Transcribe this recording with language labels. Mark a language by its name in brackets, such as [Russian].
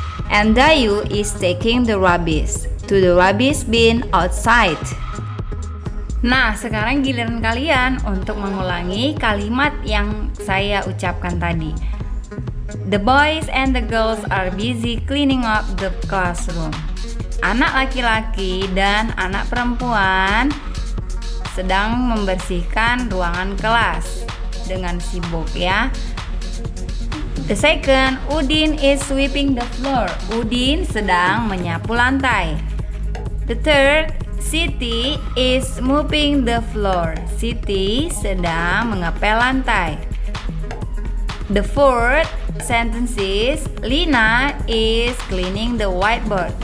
[English] And Dayu is taking the rubbish to the rubbish bin outside. [Indonesian] Nah, sekarang giliran kalian untuk mengulangi kalimat yang saya ucapkan tadi. [English] The boys and the girls are busy cleaning up the classroom. [Indonesian] Anak laki-laki dan anak perempuan sedang membersihkan ruangan kelas dengan sibuk ya. [English] The second, Udin is sweeping the floor. [Indonesian] Udin sedang menyapu lantai. [English] The third, Siti is mopping the floor. [Indonesian] Siti sedang mengepel lantai. [English] The fourth sentence is Lina is cleaning the whiteboard.